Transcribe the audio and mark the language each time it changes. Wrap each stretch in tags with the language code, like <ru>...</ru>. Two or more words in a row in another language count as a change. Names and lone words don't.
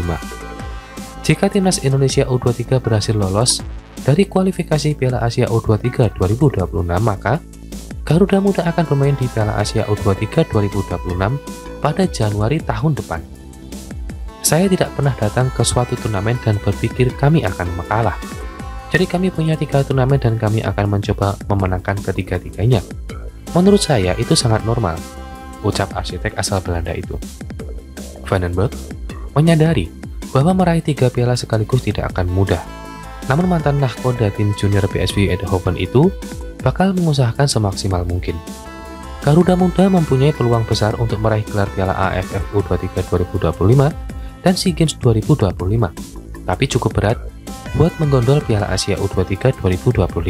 <id>Jika Timnas Indonesia U23 berhasil lolos dari kualifikasi Piala Asia U23 2026, maka Garuda Muda akan bermain di Piala Asia U23 2026 pada Januari tahun depan. Saya tidak pernah datang ke suatu turnamen dan berpikir kami akan makalah. Jadi kami punya 3 turnamen dan kami akan mencoba memenangkan ketiga-tiganya. Menurut saya itu sangat normal, ucap arsitek asal Belanda itu. Van den Broek menyadari bahwa meraih 3 piala sekaligus tidak akan mudah. Namun mantan nahkoda tim junior PSV Eindhoven itu bakal mengusahakan semaksimal mungkin. Garuda Muda mempunyai peluang besar untuk meraih gelar Piala AFF U23 2025 dan SEA Games 2025, tapi cukup berat buat menggondol Piala Asia U23 2025.</id>